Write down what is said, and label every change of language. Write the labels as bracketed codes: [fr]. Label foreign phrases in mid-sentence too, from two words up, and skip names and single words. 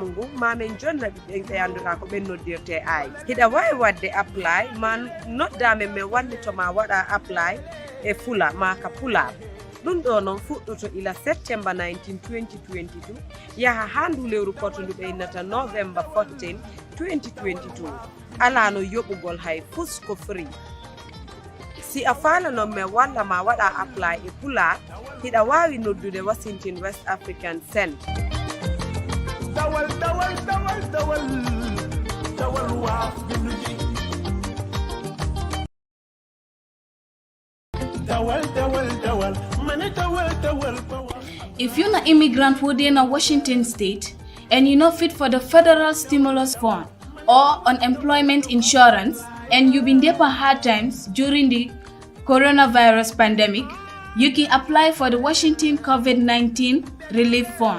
[ff] ngu ma min jonna ɗi ɓe annduɗa ko ɓen noddirte ay hiɗa wawi wadde apply ma noddamen min wallitoma waɗa apply e fula ma ka pulaar ɗum ɗo noon fuɗɗoto ila September 19 2022 yaha ha ndu lewru potondu ɓe innata November 14 2022 ala no yoɓugol hay fus ko free si a faala noon min walla ma waɗa apply e pulaar hiɗa wawi noddude Washington West African Centre [en] If you're an immigrant within a Washington state and you're not fit for the federal stimulus fund or unemployment insurance and you've been there for hard times during the coronavirus pandemic, you can apply for the Washington COVID-19 Relief Fund.